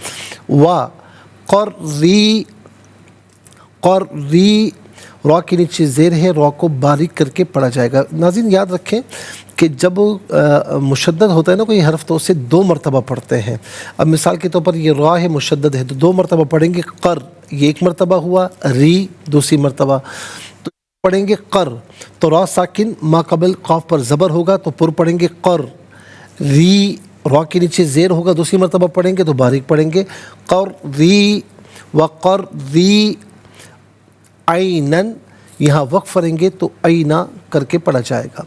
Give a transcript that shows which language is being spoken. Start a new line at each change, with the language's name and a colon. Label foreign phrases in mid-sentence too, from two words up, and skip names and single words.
Urdu: وا قری، قری را کے نیچے زیر ہے، را کو باریک کر کے پڑھا جائے گا. ناظرین یاد رکھیں کہ جب مشدد ہوتا ہے نا کوئی حرف تو اسے 2 مرتبہ پڑھتے ہیں. اب مثال کے طور پر یہ را ہے مشدد ہے تو 2 مرتبہ پڑھیں گے. قر یہ 1 مرتبہ ہوا، ری دوسری مرتبہ، تو پڑھیں گے قر. تو را ساکن ما قبل قاف پر زبر ہوگا تو پر پڑھیں گے قر. ری را کے نیچے زیر ہوگا، دوسری مرتبہ پڑھیں گے تو باریک پڑھیں گے قر ری.
Arabic: وقر ری عینن،
Urdu: یہاں وقف کریں گے تو عینا کر کے پڑھا جائے گا.